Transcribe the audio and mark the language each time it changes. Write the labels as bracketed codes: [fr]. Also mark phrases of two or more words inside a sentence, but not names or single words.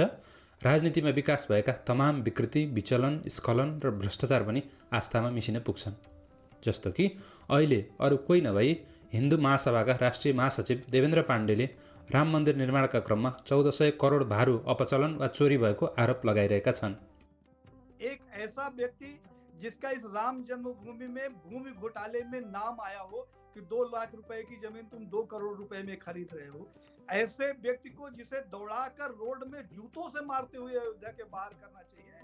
[ne] राजनीतिमा विकास भएका तमाम विकृति, विचलन, स्खलन र भ्रष्टाचार पनि आस्थामा मिसिन पुग्छन्। जस्तो कि अहिले अरू कोही नभई हिन्दू महासभाका राष्ट्रिय महासचिव देवेन्द्र पाण्डेले राम मन्दिर निर्माणका क्रममा 1400 करोड भारु अपचलन वा चोरी भएको आरोप लगाइरहेका छन्। [hi] एक ऐसा व्यक्ति जिसका इस राम जन्मभूमि में भूमि घोटाले में नाम आया हो कि 2 लाख रुपए की जमीन तुम 2 करोड़ रुपए में खरीद रहे हो, ऐसे व्यक्ति को जिसे दौड़ाकर रोड में जूतों से मारते हुए अयोध्या के बाहर करना चाहिए।